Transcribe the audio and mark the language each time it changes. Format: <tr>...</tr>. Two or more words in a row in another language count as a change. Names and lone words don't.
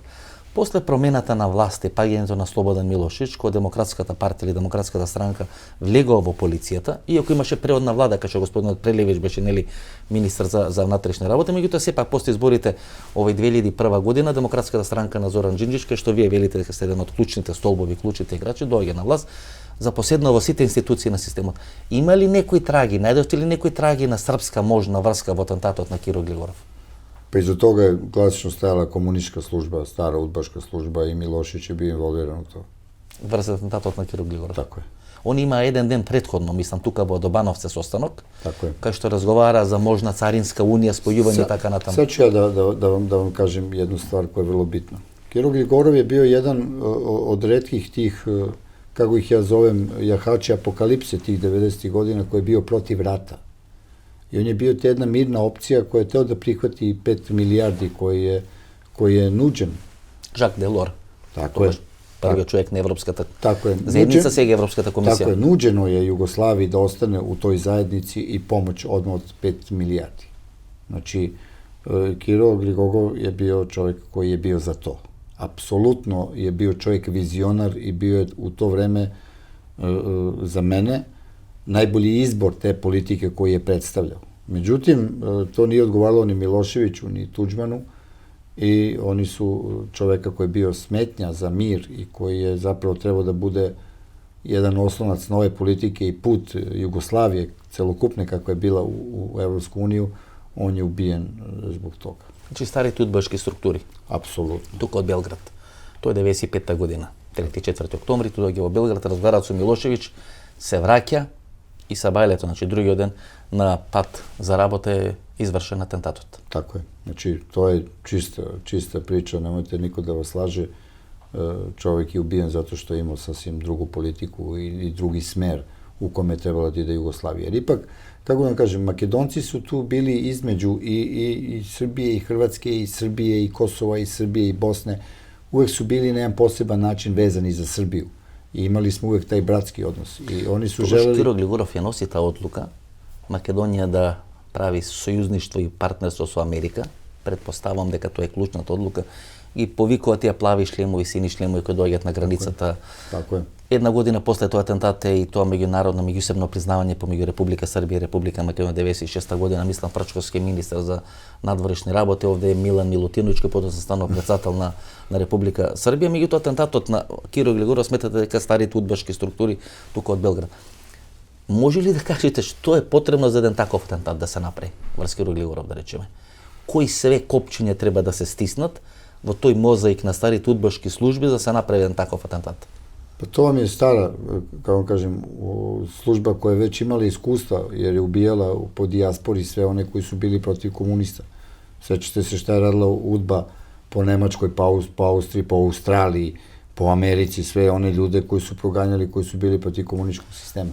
<mk>После промената на власт и паѓањето на Слободан Милошевич, кој Демократската партија или Демократската странка влегува во полицијата, иако имаше преодна влада, кај што господинот Прелевич беше министар за внатрешни работи, меѓутоа сепак после изборите овој 2001 година Демократската странка на Зоран Џинџич, кај што вие велите дека сте еден од клучните столбови, клучните играчи, доаѓа на власт, запоседна во сите институции на системот. Има ли некои траги, најдовте ли некои траги на српска можна врска во атентатот на Киро Глигоров?</mk> <sr>Pa iza toga je klasično stajala komunistička služba, stara udbaška služba i Milošević je bio involviran u to.</sr> <mk>Врз атентатот на Киро Глигоров.</mk> <sr>Tako je.</sr> <mk>Он има еден ден претходно, мислам, тука во Добановце состанок,</mk> <sr>Tako je.</sr> <mk>кај што разговара за можна царинска унија, спојување така натаму.</mk> <sr>Sad ću ja da vam kažem jednu stvar koja je vrlo bitna. Kiro Gligorov je bio jedan od retkih tih, kako ih ja zovem, jahači apokalipse tih 90. godina, koji je bio protiv rata. I on je bio jedna mirna opcija koja je teo da prihvati 5 milijardi koji je nuđen. Жак Делор. Tako je.</sr> <mk>Првиот човек на Европската</mk> <sr>Tako je.</sr> <mk>заедница, сега Европската комисија.</mk> <sr>Tako je. Nuđeno je Jugoslaviji da ostane u toj zajednici i pomoć odmah od 5 milijardi. Znači, Kiro Gligorov je bio čovjek koji je bio za to. Apsolutno je bio čovjek vizionar i bio je u to vreme za mene najbolji izbor te politike koji je predstavljao. Međutim, to nije odgovaralo ni Miloševiću, ni Tuđmanu i oni su čoveka koji je bio smetnja za mir i koji je zapravo trebao da bude jedan oslonac nove politike i put Jugoslavije, celokupne kako je bila u Evropsku uniju, on je ubijen zbog toga.</sr> <mk>Значи старите удбашки структури.</mk> <sr>Apsolutno.</sr> <mk>Тука од Белград. Тоа е 95-та година. 3-4 октомври тој доаѓа во Белград, разговараат со Милошевиќ, се враќа и са бајлето, значи другиот ден на пат за работа е извршен атентатот.</mk> <sr>Tako je. Znači, to je čista priča, nemojte niko da vas laže. Čovjek je ubijen zato što je imao sasvim drugu politiku i drugi smer u kome je trebala da ide Jugoslavija. Jer ipak, kako da kažem, Makedonci su tu bili između i Srbije i Hrvatske i Srbije i Kosova i Srbije i Bosne. Uvek su bili na jedan poseban način vezani za Srbiju. I imali smo uvek taj bratski odnos. I oni su želeli...</sr> <mk>Киро Глигоров ја носи таа одлука Македонија да прави сојузништво и партнерство со Америка. Предпоставам дека тоа е клучната одлука. И повикува тие плави шлемови, сини шлемови кои доаѓаат на границата.</mk> <sr>Tako je.</sr> <mk>Една година после тоа атентат е и тоа меѓународно, меѓусебно признавање помеѓу Република Србија и Република Македонија 96 година, мислам прачковски министар за надворешни работи, овде е Милан Милутиновиќ, кој потоа се станува председател на Република Србија, меѓутоа атентатот на Киро Глигоров сметате дека старите удбашки структури тука од Белград. Може ли да кажете што е потребно за еден таков атентат да се направи врз Киро Глигоров, да речеме? Кои све копчиња треба да се стиснат во тој мозаик на старите удбашки служби за да се направи еден таков атентат?</mk> <sr>Pa to vam je stara, kako kažem, služba koja je već imala iskustva, jer je ubijala po dijaspori sve one koji su bili protiv komunista. Sećate se šta je radila UDBA po Nemačkoj, po Austriji, po Australiji, po Americi, sve one ljude koji su proganjali, koji su bili protiv komunističkog sistema.</sr>